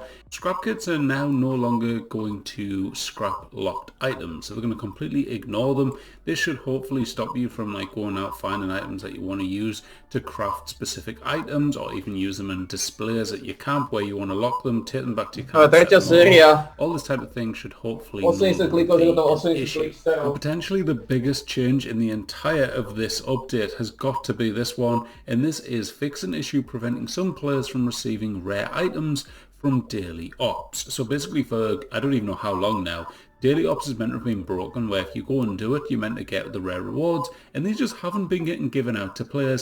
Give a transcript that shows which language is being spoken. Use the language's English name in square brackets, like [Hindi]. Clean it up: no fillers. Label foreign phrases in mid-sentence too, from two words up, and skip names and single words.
[English] Scrap kits are now no longer going to scrap locked items. So they're going to completely ignore them. This should hopefully stop you from like going out finding items that you want to use to craft specific items, or even use them in displays at your camp where you want to lock them, take them back to your camp. [Slovak] Tretia séria. [English] All this type of thing should hopefully [Slovak] 80 klikov, že to 80 [English] issue. [Slovak] klik stereo. [English] Potentially the biggest change in the entire of this update has got to be this one, and this is fix an issue preventing some players from receiving rare items from daily ops. So basically for, I don't even know how long now, daily ops is meant to have been broken, where if you go and do it, you're meant to get the rare rewards, and these just haven't been getting given out to players.